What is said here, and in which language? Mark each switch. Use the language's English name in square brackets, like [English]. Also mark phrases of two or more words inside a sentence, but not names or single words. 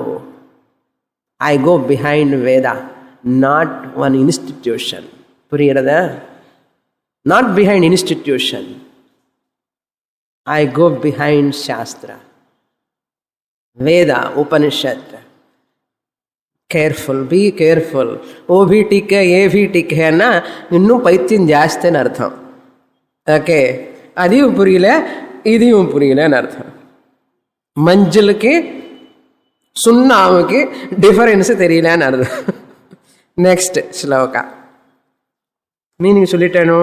[English] I go behind Veda, not one institution. Puriyada? Not behind institution. I go behind Shastra. Veda, Upanishad. Careful, be careful. [Hindi] वो भी ठीक है, ये भी ठीक है ना, [Tamil] இன்னும் பைத்தியம் ஜாஸ்தின்னு அர்த்தம். ஓகே, அதையும் புரியல இதையும் புரியலன்னு அர்த்தம். மஞ்சளுக்கு சுண்ணாமுக்கு டிஃபரன்ஸ் தெரியலன்னு அர்த்தம். [English] next sloka meaning [Tamil] சொல்லிட்டேனோ?